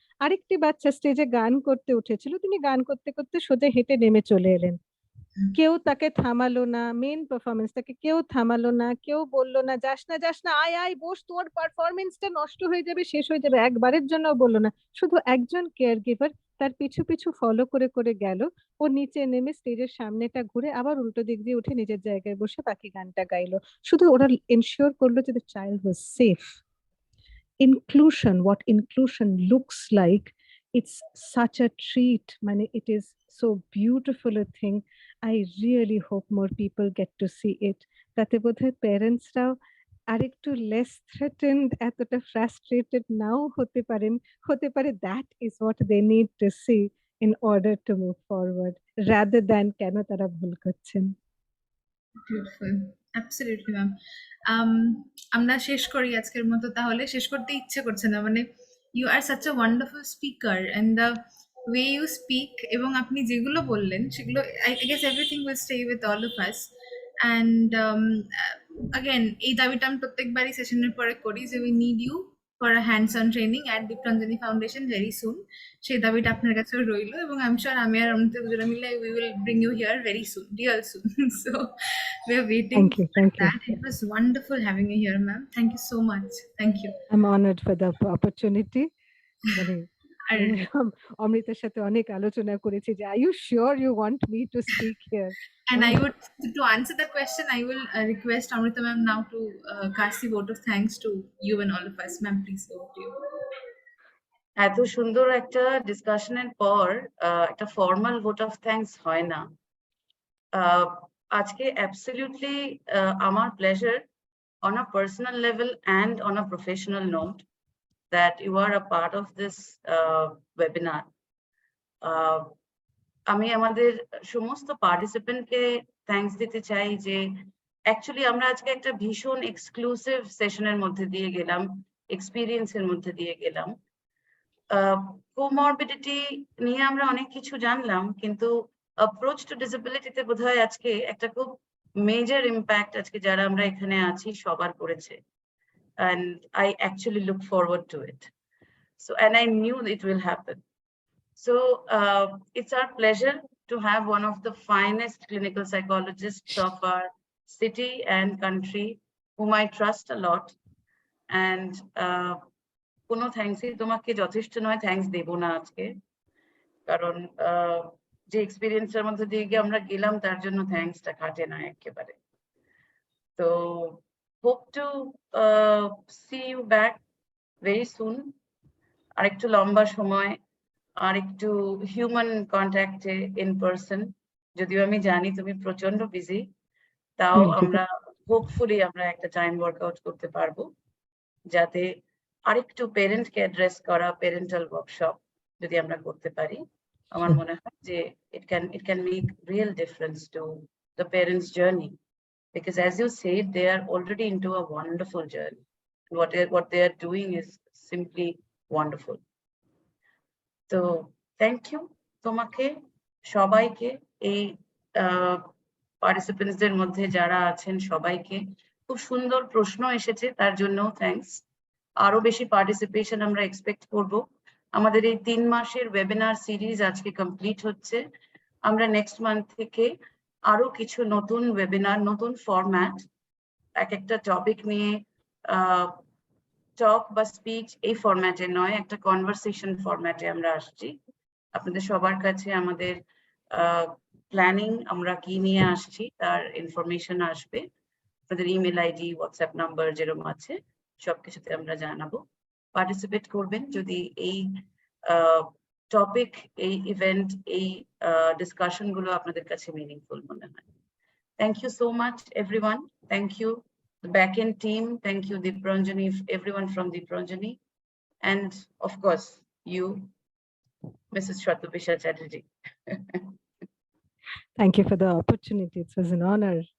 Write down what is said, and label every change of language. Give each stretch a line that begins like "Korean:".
Bangla: আরেকটি বাচ্চা স্টেজে গান করতে উঠেছিল, তিনি গান করতে করতে সোজা হেঁটে নেমে চলে এলেন, কেউ তাকে থামালো না, মেন পারফরমেন্সটাকে কেউ থামালো না, কেউ বললো না যাস না যাস না, আয় আয় বস, তোর পারফরমেন্সটা নষ্ট হয়ে যাবে, শেষ হয়ে যাবে, একবারের জন্য বললো না। শুধু একজন কেয়ার গিভার তার পিছু পিছু ফলো করে করে গেল, ও নিচে নেমে স্টেজের সামনেটা ঘুরে আবার উল্টো দিক দিয়ে উঠে নিজের জায়গায় বসে বাকি গানটা গাইলো। শুধু ওরা এনশিওর করলো যে
English: The child was safe. Inclusion, what inclusion looks like, it's such a treat, মানে it is so beautiful a thing. I really hope more people get to see it,
Bangla: তাতে বোধহয় প্যারেন্টসরাও আরেকটু লেস থ্রেটেন্ড, এতটা frustrated নাও হতে পারে।
English: that is what they need to see in order to move forward, rather than
Bangla: কেন তারা ভুল করছেন।
English: Beautiful, absolutely ma'am.
Bangla: আমরা শেষ করি আজকের মতো, তাহলে শেষ করতে ইচ্ছে করছে না, মানে
English: you are such a wonderful speaker and the way you speak,
Bangla: এবং আপনি যেগুলো বললেন সেগুলো
English: I guess everything will stay with all of us. And again
Bangla: এই দাবিটা আমি প্রত্যেকবারই সেশনের পরে করি যে
English: We need you for a hands on training at DeepRanjani Foundation very soon.
Bangla: সেই দাবিটা আপনার কাছেও রইলো, এবং
English: I am sure
Bangla: আমি আর অমৃতা দুজনে মিলে
English: We will bring you here very soon, real soon. So we are waiting for that. It was wonderful having you here, ma'am. Thank you so much. Thank you. I'm honored for the opportunity.
Bangla: মানে অমৃতার সাথে অনেক আলোচনা করেছি যে
English: are you sure you want me to speak here? And I would, to answer the question, I will request Amrita ma'am now to cast the vote of thanks to you and all of us. Ma'am, please go to you.
Bangla: এত সুন্দর একটা ডিসকাশনের পর একটা formal vote of thanks হয় না। আজকে absolutely আমার pleasure
English: on a personal level and on a professional note that you are a part of this webinar.
Bangla: আমি আমাদের সমস্ত পার্টিসিপেন্টকে থ্যাঙ্কস দিতে চাই যে অ্যাকচুয়ালি আমরা আজকে একটা ভীষণ এক্সক্লুসিভ সেশনের মধ্যে দিয়ে গেলাম, এক্সপিরিয়েন্সের মধ্যে দিয়ে গেলাম। কোমরবিডিটি নিয়ে আমরা অনেক কিছু জানলাম, কিন্তু অ্যাপ্রোচ টু ডিসেবিলিটিতে বোধহয় আজকে একটা খুব মেজর ইম্প্যাক্ট আজকে যারা আমরা এখানে আছি সবার পড়েছে,
English: and I actually look forward to it. So, and I knew it will happen. So it's our pleasure to have one of the finest clinical psychologists of our city and country, whom I trust a lot.
Bangla: And কোনো থ্যাঙ্কসই তোমাকে যথেষ্ট নয়, thanks দেব না আজকে, কারণ যে এক্সপিরিয়েন্সের মধ্যে দিয়ে গিয়ে আমরা গেলাম তার জন্য থ্যাঙ্কসটা কাটে না একেবারে।
English: তো hope to see you back very soon,
Bangla: আর একটু লম্বা সময়, আর একটু
English: Human কন্ট্যাক্টে in person.
Bangla: যদিও আমি জানি তুমি প্রচন্ড বিজি, তাও আমরা হোপফুলি আমরা একটা টাইম ওয়ার্কআউট করতে পারবো, যাতে আরেকটু পেরেন্টকে অ্যাড্রেস করা প্যারেন্টাল ওয়ার্কশপ যদি আমরা করতে পারি, আমার মনে হয় যে
English: it can make real difference to the parents' journey, because as you said, they are already into a wonderful journey. What they are doing is simply wonderful. So thank you
Bangla: তোমাকে সবাইকে, এই পার্টিসিপেন্টসদের মধ্যে যারা আছেন সবাইকে। খুব সুন্দর প্রশ্ন এসেছে, তার জন্য থ্যাঙ্কস। আরো বেশি পার্টিসিপেশন আমরা এক্সপেক্ট করব। আমাদের এই 3 মাসের ওয়েবিনার সিরিজ আজকে কমপ্লিট হচ্ছে। আমরা নেক্সট মান্থ থেকে আরো কিছু নতুন ওয়েবিনার, নতুন ফরম্যাট, এক একটা টপিক নিয়ে টক বা স্পিচ এই ফরম্যাটে নয়, একটা কনভারসেশন ফরম্যাটে আমরা আসছি। আপনাদের সবার কাছে আমাদের প্ল্যানিং, আমরা কি নিয়ে আসছি তার ইনফরমেশন আসবে। আপনাদের ইমেল আইডি, হোয়াটসঅ্যাপ নাম্বার যেরকম আছে সবকিছুতে আমরা জানাবো। পার্টিসিপেট করবেন যদি এই টপিক, এই ইভেন্ট, এই ডিসকাশন গুলো আপনাদের কাছে মিনিংফুল মনে হয়।
English: Thank you so much, everyone. Thank you, the back-end team. Thank you, DeepRanjani, everyone from DeepRanjani. And of course, you, Mrs. Shatabhisa Chatterjee. Thank you for the opportunity. It was an honor.